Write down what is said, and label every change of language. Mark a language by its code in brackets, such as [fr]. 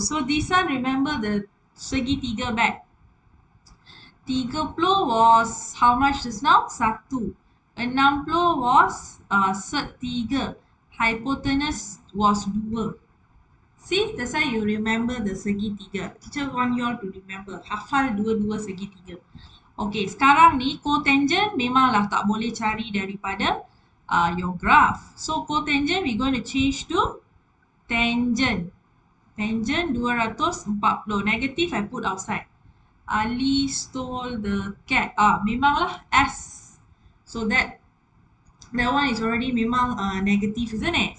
[en] So this one remember the [ms] segitiga [en] back. 30 was how much just now? 1. 60 was 3. Hypotenuse was 2. See, that's why you remember the [ms] segitiga. [en] Teacher want you all to remember. [ms] Hafal dua-dua segitiga. Okay, sekarang ni cotangent memanglah tak boleh cari daripada [en] your graph. So, cotangent we going to change to tangent. Tangent 240. Negative I put outside. Ali stole the cat. [ms] Memanglah [en] S. So, that one is already [ms] memang [en] negative, isn't it?